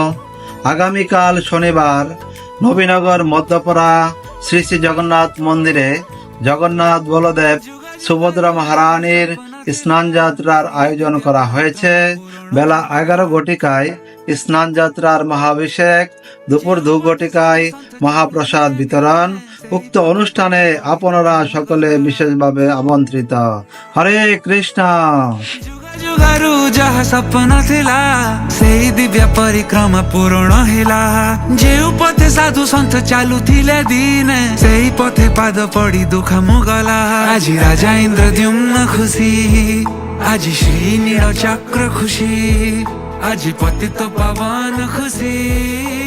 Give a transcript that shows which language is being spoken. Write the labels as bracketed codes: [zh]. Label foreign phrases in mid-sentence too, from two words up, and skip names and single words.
[bn] আগামীকাল শনিবার নবীনগর মধ্যপাড়া শ্রী শ্রী জগন্নাথ মন্দিরে জগন্নাথ বলদেব সুভদ্রা মহারানীর স্নান যাত্রার আয়োজন করা হয়েছে। বেলা 11 ঘটিকায় স্নান যাত্রার মহাভিষেক, দুপুর 2 ঘটিকায় মহাপ্রসাদ বিতরণ। উক্ত অনুষ্ঠানে আপনারা সকলে বিশেষভাবে আমন্ত্রিত। হরে কৃষ্ণ। [or] ଯୁଗରୁ ଯାହା ସପନ ଥିଲା ସେଇ ଦିବ୍ୟ ପରିକ୍ରମା ପୂରଣ ହେଲା। ଯେଉଁ ପଥେ ସାଧୁ ସନ୍ଥ ଚାଲୁଥିଲେ ଦିନେ ସେଇ ପଥେ ପାଦ ପଡି ଦୁଃଖ ମୁଗଲା। ଆଜି ରାଜା ଇନ୍ଦ୍ରଦ୍ୟୁମ୍ନ ଖୁସି, ଆଜି ଶ୍ରୀ ନୀଳ ଚକ୍ର ଖୁସି, ଆଜି ପତିତ ପାବନ ଖୁସି।